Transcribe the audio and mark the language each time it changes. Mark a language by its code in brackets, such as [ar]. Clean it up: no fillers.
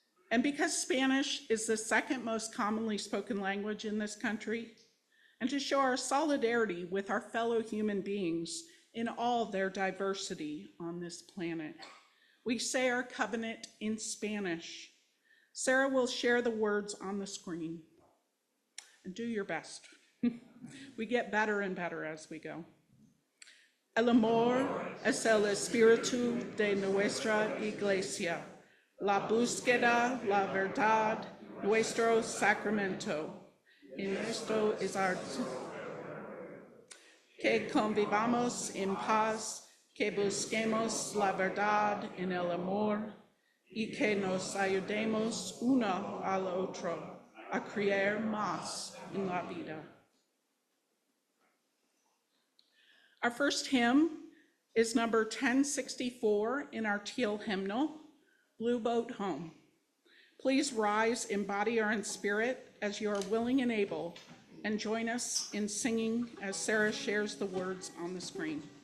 [en] And because Spanish is the second most commonly spoken language in this country, and to show our solidarity with our fellow human beings in all their diversity on this planet, we say our covenant in Spanish. Sarah will share the words on the screen. And do your best. We get better and better as we go. [es] El amor es el espíritu de nuestra iglesia. La búsqueda, la verdad, nuestro sacramento. Y esto es our que convivamos en paz, que busquemos la verdad en el amor, y que nos ayudemos uno al otro a creer más en la vida. [en] Our first hymn is number 1064 in our teal hymnal, Blue Boat Home. Please rise in body or in spirit as you are willing and able, and join us in singing as Sarah shares the words on the screen.